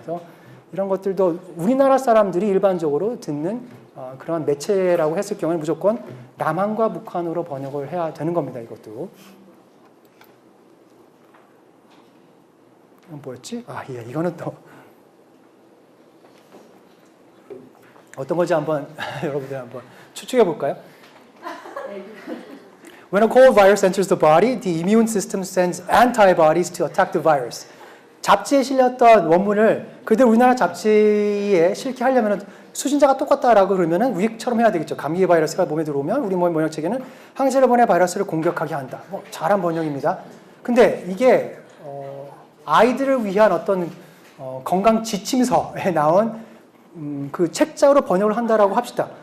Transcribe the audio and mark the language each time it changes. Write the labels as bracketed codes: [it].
[ko] 그래서 이런 것들도 우리나라 사람들이 일반적으로 듣는 그런 매체라고 했을 경우에는 무조건 남한과 북한으로 번역을 해야 되는 겁니다. 이것도. 이건 뭐였지? 이거는 또 어떤 건지 한번 여러분들 한번 추측해 볼까요? [en] When a cold virus enters the body, the immune system sends antibodies to attack the virus. [ko] 잡지에 실렸던 원문을 그대로 우리나라 잡지에 실게 하려면 수신자가 똑같다라고 그러면은 위처럼 해야 되겠죠. 감기 바이러스가 몸에 들어오면 우리 몸의 번역체계는 항체를 보내 바이러스를 공격하게 한다. 잘한 번역입니다. 근데 이게 아이들을 위한 어떤 건강 지침서에 나온 그 책자로 번역을 한다라고 합시다.